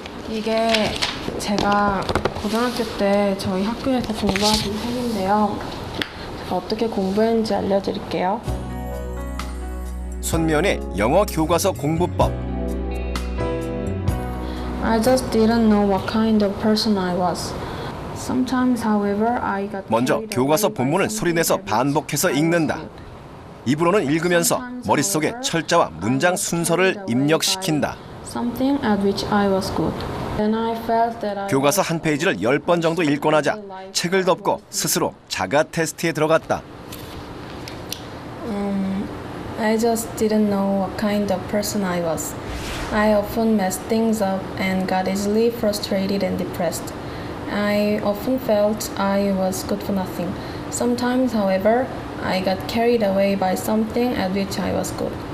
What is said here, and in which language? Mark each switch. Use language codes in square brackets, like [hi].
[ko] 이게 제가 고등학교 때 저희 학교에서 공부하던 책인데요. 제가 어떻게 공부했는지 알려드릴게요. 손미연의 영어 교과서 공부법. [en] I just didn't know what kind of person I was. Sometimes, however, I got [ko] 먼저 교과서 본문을 소리내서 반복해서 읽는다. 입으로는 읽으면서 머릿속에 철자와 문장 순서를 입력시킨다. [en] Something at which I was good. Then I felt that I [ko] 교과서 한 페이지를 10번 정도 읽고 나자 책을 덮고 스스로 자가 테스트에 들어갔다. [en] I just didn't know what kind of person I was. I often messed things up and got easily frustrated and depressed. I often felt I was good for nothing. Sometimes, however, I got carried away by something at which I was good.